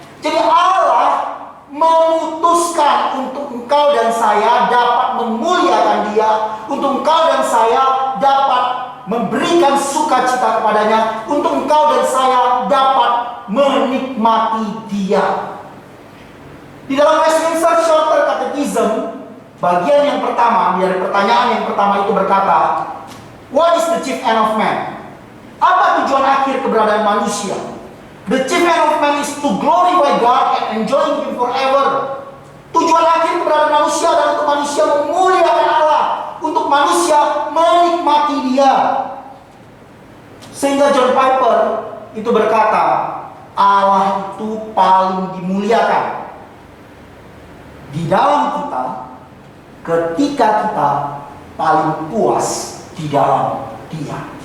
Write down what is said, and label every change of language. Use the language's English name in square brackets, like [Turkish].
[Indonesian] Jadi Allah memutuskan untuk engkau dan saya dapat memuliakan Dia, untuk engkau dan saya dapat memberikan sukacita kepadanya, untuk engkau dan saya dapat menikmati Dia. Di dalam Westminster Shorter Catechism, bagian yang pertama dari pertanyaan yang pertama itu berkata, [English] what is the chief end of man? [Indonesian] Apa tujuan akhir keberadaan manusia? [English] The chief end of man is to glorify God and enjoy Him forever. [Indonesian] Tujuan akhir keberadaan manusia adalah untuk manusia memuliakan Allah, untuk manusia menikmati Dia. Sehingga John Piper itu berkata, Allah itu paling dimuliakan di dalam kita ketika kita paling puas di dalam Dia.